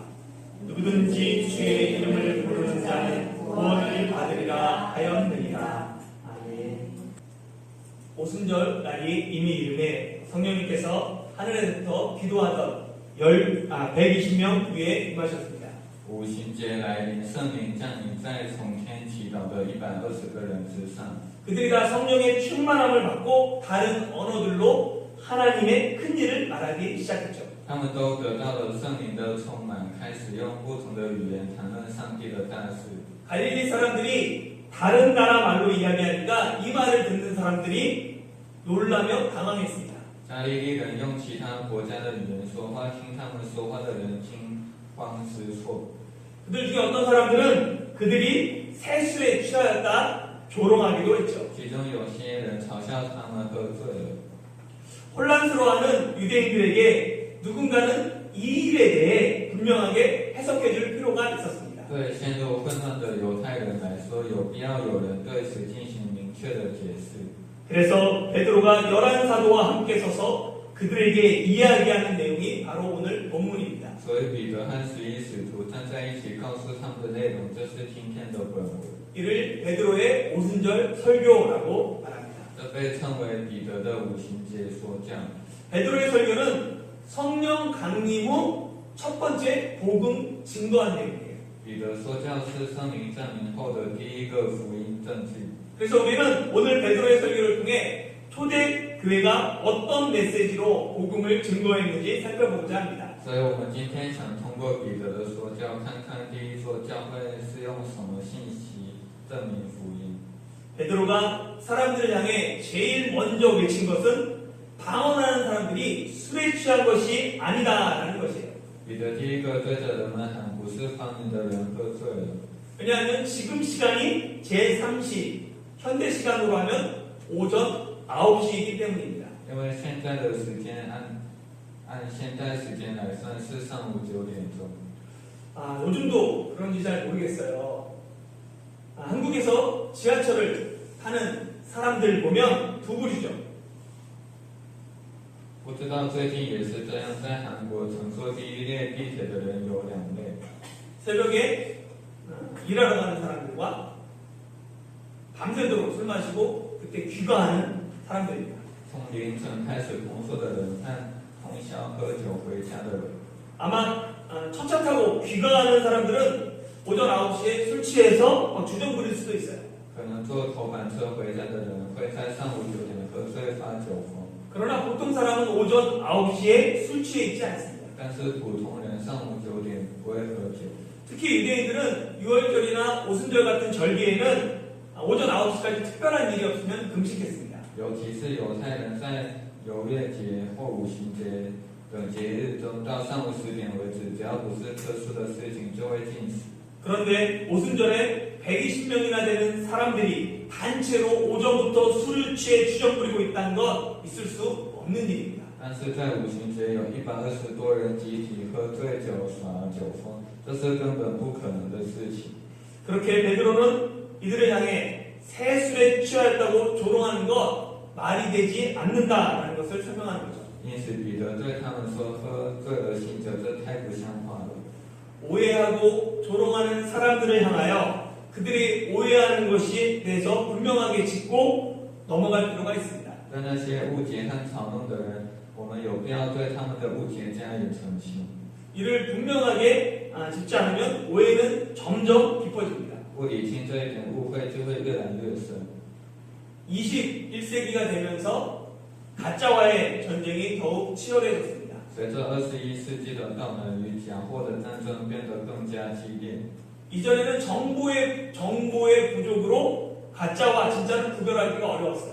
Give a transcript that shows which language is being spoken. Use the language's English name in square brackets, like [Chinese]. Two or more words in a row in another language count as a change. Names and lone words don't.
[Korean] 누구든지 주의 이름을 부르는 자는 구원을 받으리라 하였느니라. 아멘. 오순절 날이 이미 이름에 성령님께서 하늘에서부터 기도하던 120명 위에 임하셨습니다. [Chinese] 五旬节来临，圣灵降临在从天祈祷的120个人之上。 [Korean] 그들이 다 성령의 충만함을 받고 다른 언어들로 하나님의 큰 일을 말하기 시작했죠. [Chinese] 他们都得到了圣灵的充满，开始用不同的语言谈论上帝的大事。 [Korean] 갈릴리 사람들이 다른 나라 말로 이야기하니까 이 말을 듣는 사람들이 놀라며 당황했습니다. [Chinese] 加利利人用其他国家的语言说话，听他们说话的人惊慌失措。 [Korean] 그들 중에 어떤 사람들은 그들이 세수에 취하였다 조롱하기도 했죠. [Chinese] 其中有些人嘲笑他们喝醉了。 [Korean] 혼란스러워하는 유대인들에게 누군가는 이 일에 대해 분명하게 해석해 줄 필요가 있었습니다. [Chinese] 对陷入混乱的犹太人来说，有必要有人对此进行明确的解释。 [Korean] 그래서 베드로가 11사도와 함께 서서 그들에게 이야기하는 내용이 바로 오늘 본문입니다. [Chinese] 所以彼得和11使徒站在一起，告诉他们的内容就是今天的本文。 [Korean] 이를 베드로의 오순절 설교라고 말합니다. [Chinese] 这被称为彼得的五旬节说教。 [Korean] 베드로의 설교는 성령 강림 후 첫 번째 복음 증거한 내용이에요. [Chinese] 彼得说教是圣灵降临后的第一个福音证据。 [Korean] 그래서 우리는 오늘 베드로의 설교를 통해 초대 교회가 어떤 메시지로 복음을 증거했는지 살펴보고자 합니다. [Chinese] 所以我们今天想通过彼得的说教，看看第一座教会是用什么信息证明福音。 [Korean] 베드로가 사람들을 향해 제일 먼저 외친 것은 방언하는 사람들이 술에 취한 것이 아니다라는 것이에요. [Chinese] 彼得第一个对着人们喊，不是方言的人喝醉了。 [Korean] 왜냐하면 지금 시간이 제3시 현대 시간으로 하면 오전 9시이기 때문입니다. [Chinese] 因为现在的时间按现代时间来算是上午9点钟。 [Korean] 요즘도 그런지 잘 모르겠어요. 한국에서 지하철을 타는 사람들 보면 두 부류죠. [Chinese] 不知道最近也是这样，在韩国乘坐第一列地铁的人有2类。 [Korean] 새벽에 일하러 가는 사람들과 밤새도록 술 마시고 그때 귀가하는 사람들입니다. [Chinese] 从凌晨开始工作的人和通宵喝酒回家的人。 [Korean] 아마 첫차 타고 귀가하는 사람들은 오전 9시에 술 취해서 주정 부릴 수도 있어요. [Chinese] 可能坐头班车回家的人会在上午9点喝醉发酒疯， [Korean] 그러나 보통 사람은 오전 9시에 술 취해 있지 않습니다. [Chinese] 但是普通人上午9点不会喝酒。 [Korean] 특히 유대인들은 6월절이나 오순절 같은 절기에는 오전 9시까지 특별한 일이 없으면 금식했습니다. [Chinese] 尤其是犹太人在逾越节或五旬节等节日中，到上午10点为止，只要不是特殊的事情，就会禁食。 [Korean] 그런데 오순절에 120명이나 되는 사람들이 단체로 오전부터 술을 취해 주정 부리고 있다는 건 있을 수 없는 일입니다. [Chinese] 但是在五旬节有120多人集体喝醉酒耍酒疯，这是根本不可能的事情。 [Korean] 그렇게 베드로는 이들을 향해 새술에 취하였다고 조롱하는 것 말이 되지 않는다라는 것을 설명하는 거죠. [Chinese] 因此彼得对他们说：“喝醉了醒着，这太不像话了。” [Korean] 오해하고 조롱하는 사람들을 향하여 그들이 오해하는 것에 대해서 분명하게 짚고 넘어갈 필요가 있습니다. [Chinese] 对那些误解和嘲弄的人，我们有必要对他们的误解加以澄清。 [Korean] 이를 분명하게 짚지 않으면 오해는 점점 깊어집니다. [Chinese] 不理清这一点，误会就会越来越深。 [Korean] 21세기가 되면서 가짜와의 전쟁이 더욱 치열해졌습니다. [Chinese] 随着21世纪的到来，与假货的战争变得更加激烈。 [Korean] 이전에는 정보의 부족으로 가짜와 진짜를 구별하기가 어려웠어요.